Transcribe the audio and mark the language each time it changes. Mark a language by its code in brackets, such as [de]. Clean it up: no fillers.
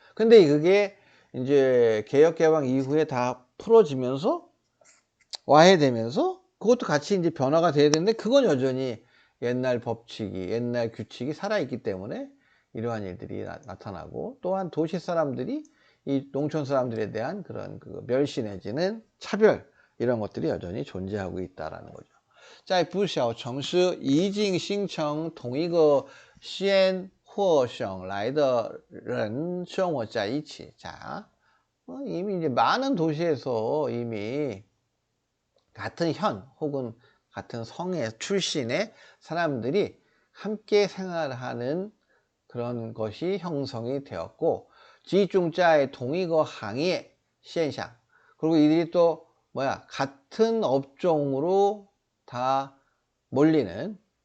[ko] 근데 그게 이제 개혁개방 이후에 다 풀어지면서 와해되면서 그것도 같이 이제 변화가 돼야 되는데 그건 여전히 옛날 법칙이 옛날 규칙이 살아있기 때문에 이러한 일들이 나타나고 또한 도시 사람들이 이 농촌 사람들에 대한 그런 멸시 내지는 차별 이런 것들이 여전히 존재하고 있다라는 거죠. [zh] 在不小城市已经形成同一个县或省来的人生活在一起. [ko] 자, 이미 이제 많은 도시에서 이미 같은 현 혹은 같은 성의 출신의 사람들이 함께 생활하는 그런 것이 형성이 되었고 [zh] 集中在同一个行业现象 [ko] 그리고 이들이 또 같은 업종으로 다 몰리는